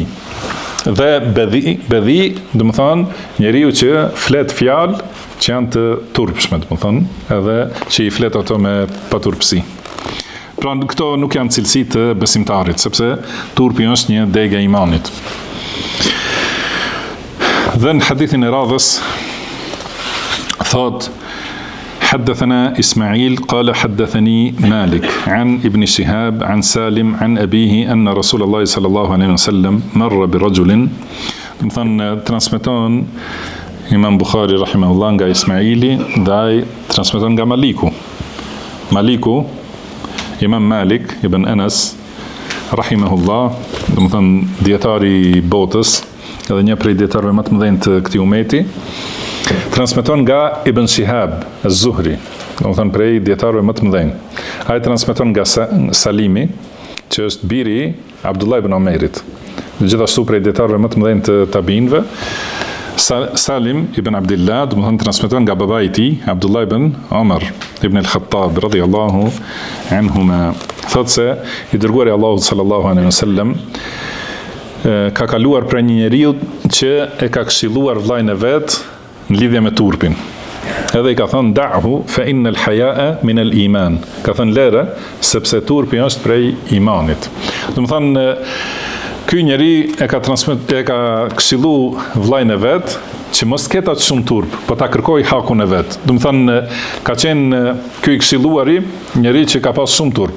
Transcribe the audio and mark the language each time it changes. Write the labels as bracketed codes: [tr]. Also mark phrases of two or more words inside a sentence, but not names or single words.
[sq] Dhe bedhi, do të thonë njeriu që flet fjalë që janë të turpshme, do të thonë, edhe që i flet ato me paturpsi. Pra këto nuk janë cilësi të besimtarit, sepse turpi është një degë e imanit. Dhe në hadithin e radhës thot, [ar] حدثنا إسماعيل قال حدثني مالك عن ابن شهاب عن سالم عن أبيه أن رسول الله صلى الله عليه وسلم مر برجل. [sq] مثلا transmeton Imam Bukhari rahimahullah nga Ismaili, dhe ai transmeton nga Maliku. Maliku Imam Malik ibn Anas rahimahullah, domethënë dietari i botës, edhe një prej dietarëve më të mëdhenj të këtij umeti, transmeton nga Ibn Shihab az-Zuhri, domethënë prej dietarëve më të mëdhenj. Ai transmeton nga Salimi, që është biri i Abdullah ibn Omerit, gjithashtu prej dietarëve më të mëdhenj të tabiinëve. Salim ibn Abdillah, domethënë transmeton nga babai i tij, Abdullah ibn Omar ibn al-Khattab [ar] رضي الله عنهما, [sq] thotë se i dërguari Allahut [ar] صلى الله عليه وسلم [sq] ka kaluar për një njeriu që e ka këshilluar vllajën e vet në lidhje me turpin. Edhe i ka thënë [ar] دعه فإن الحياء من الإيمان. [sq] Ka thënë lere sepse turpi është prej imanit. Domethënë ky njeri e ka këshillu vllajën e vet që mos ketë atë shumë turp, po ta kërkoj hakun e vet. Domethënë ka qenë ky i këshilluari njeri që ka pas shumë turp.